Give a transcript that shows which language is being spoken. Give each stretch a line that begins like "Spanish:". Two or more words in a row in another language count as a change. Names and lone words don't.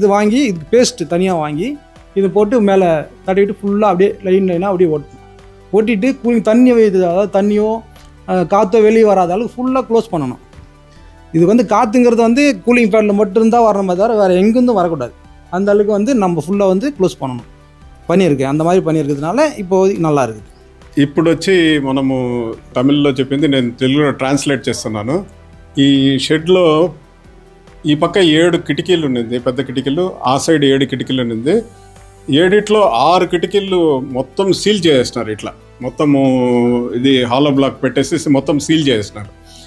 Tamil: இது வாங்கி இதுக்கு பேஸ்ட்டு தனியாக வாங்கி இது போட்டு மேலே தட்டிவிட்டு ஃபுல்லாக அப்படியே லைனாக அப்படியே ஓட்டிட்டு கூலிங் தண்ணி, அதாவது தண்ணியோ காற்றோ வெளியே வராத அளவுக்கு ஃபுல்லாக க்ளோஸ் பண்ணணும். இது வந்து காற்றுங்கிறது வந்து கூலிங் ஃபேனில் மட்டும்தான் வரணுமே தவிர வேறு எங்கேருந்தும் வரக்கூடாது. அந்த அளவுக்கு வந்து நம்ம ஃபுல்லாக வந்து க்ளோஸ் பண்ணணும். பண்ணியிருக்கேன். அந்த மாதிரி பண்ணியிருக்கிறதுனால இப்போது நல்லா இருக்குது.
Telugu: ఇప్పుడు వచ్చి మనము తమిళ్లో చెప్పింది నేను తెలుగులో ట్రాన్స్లేట్ చేస్తున్నాను. ఈ షెడ్లో ఈ పక్క 7 కిటికీలు ఉన్నది, పెద్ద కిటికీలు. ఆ సైడ్ 7 కిటికీలు ఉన్నది. 7 6 కిటికీలు మొత్తం సీల్ చేసేస్తున్నారు. ఇట్లా మొత్తము ఇది
English: hollow block
Telugu: పెట్టేసి మొత్తం సీల్ చేసేస్తున్నారు.